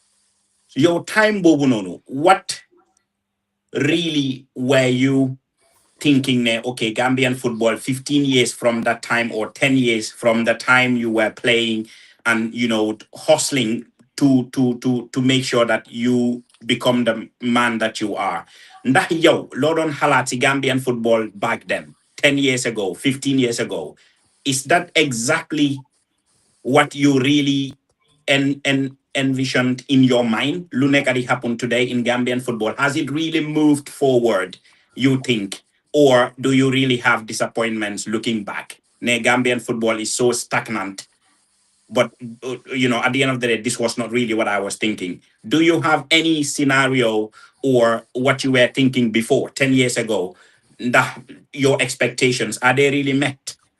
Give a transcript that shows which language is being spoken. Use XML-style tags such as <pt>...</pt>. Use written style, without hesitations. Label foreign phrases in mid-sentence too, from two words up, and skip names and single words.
<en>Your time, Bobunono, what really were you thinking, okay, Gambian football, 15 years from that time or 10 years from the time you were playing and, hustling to make sure that you become the man that you are.</en> <wo>Ndax yow loo doon xalaat ci</wo> <en>Gambian football back then, 10 years ago, 15 years ago, is that exactly what you really envisioned in your mind?</en> <wo>Lu nekk di</wo> <en>happen today in Gambian football, has it really moved forward, you think? Or do you really have disappointments looking back? Gambian football is so stagnant. But, at the end of the day, this was not really what I was thinking. Do you have any scenario or what you were thinking before, 10 years ago, that your expectations, are they really met?</en>